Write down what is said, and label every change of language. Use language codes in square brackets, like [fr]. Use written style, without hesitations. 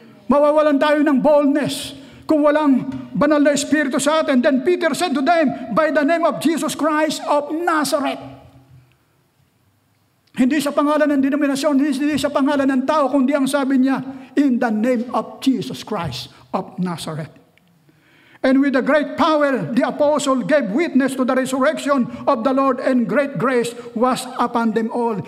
[tl] Mawawalan tayo ng boldness kung walang banal na Espiritu sa atin. [en] Then Peter said to them, by the name of Jesus Christ of Nazareth. [tl] Hindi sa pangalan ng denominasyon, hindi sa pangalan ng tao, kundi ang sabi niya, [en] in the name of Jesus Christ of Nazareth. And with a great power, the apostle gave witness to the resurrection of the Lord, and great grace was upon them all.